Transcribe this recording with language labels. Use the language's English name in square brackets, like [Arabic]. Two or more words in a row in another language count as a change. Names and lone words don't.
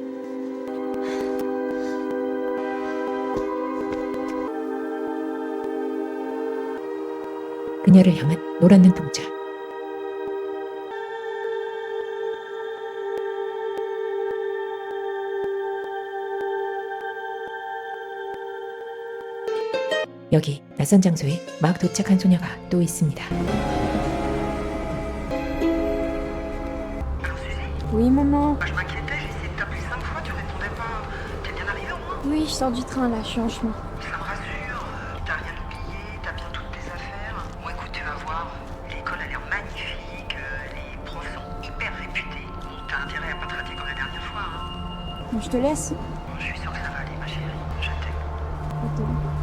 [Korean] 그녀를 향한 노란 눈동자. 여기 낯선 장소에 막 도착한 소녀가 또 있습니다. [French] Oui maman. Je m'inquiétais, j'ai essayé de t'appeler 5 fois, tu répondais pas. T'es bien arrivé au moins? Oui, je sors du train là, je suis en chemin. Ça me rassure, t'as rien oublié, t'as bien toutes tes affaires. Bon écoute, tu vas voir, l'école a l'air magnifique, les profs sont hyper réputés. Bon, t'as intérêt à pas te rater comme la dernière fois. Hein. Je te laisse. Bon, je suis sûre que ça va aller ma chérie, je t'aime.